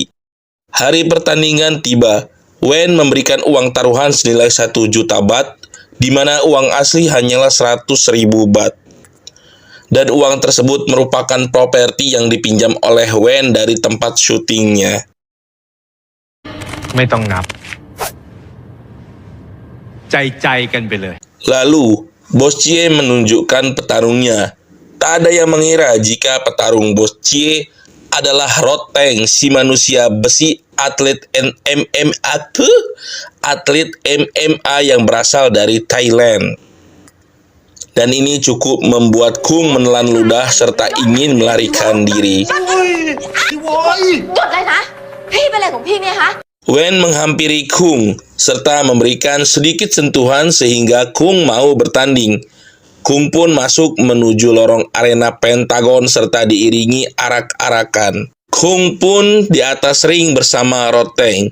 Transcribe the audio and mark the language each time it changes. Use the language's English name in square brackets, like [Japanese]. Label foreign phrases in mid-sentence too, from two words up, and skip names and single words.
[Indonesian] Hari pertandingan tiba. Wen memberikan uang taruhan senilai 1 juta bat, di mana uang asli hanyalah 100.000 bat. Dan uang tersebut merupakan properti yang dipinjam oleh Wen dari tempat syutingnya. [Thai] ไม่ต้องนับ ใจกันไปเลย [Indonesian] Lalu, Bos Cie menunjukkan petarungnya. Tak ada yang mengira jika petarung Bos Cie adalah Roteng, si manusia besi atlet MMA yang berasal dari Thailand. Dan ini cukup membuat Kung menelan ludah serta ingin melarikan diri. [Thai] หยุดเลยนะ พี่เป็นอะไรของพี่เนี่ยฮะ [Indonesian] Wen menghampiri Kung serta memberikan sedikit sentuhan sehingga Kung mau bertanding. Kung pun masuk menuju lorong arena Pentagon serta diiringi arak-arakan. Kung pun di atas ring bersama Roteng.